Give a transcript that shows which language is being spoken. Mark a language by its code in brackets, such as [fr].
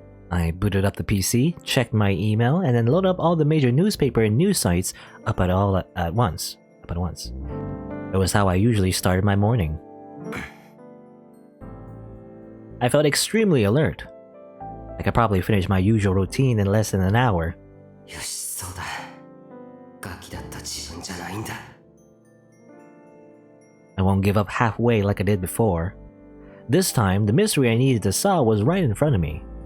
[en] I booted up the PC, checked my email, and then loaded up all the major newspaper and news sites up at once. It was how I usually started my morning. I felt extremely alert. I could probably finish my usual routine in less than an hour. [ja] よしそうだ。ガキだった自分じゃないんだ。 [en] I won't give up halfway like I did before. This time, the mystery I needed to solve was right in front of me.